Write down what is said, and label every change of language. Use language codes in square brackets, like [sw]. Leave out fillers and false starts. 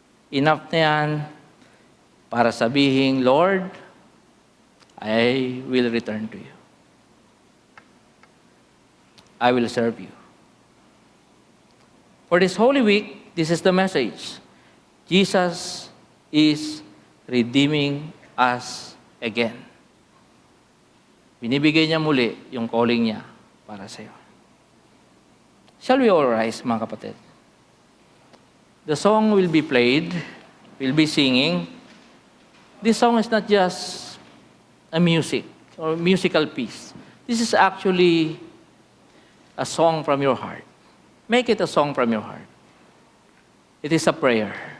[en] Enough [tl] na yan para sabihin, [en] Lord, I will return to you. I will serve you. For this Holy Week, this is the message. Jesus is redeeming us again. [tl] Binibigay niya muli yung calling niya para sa iyo. [en] Shall we all rise, mga kapatid? The song will be played, we'll be singing. This song is not just a music or musical piece. This is actually a song from your heart. Make it a song from your heart. It is a prayer.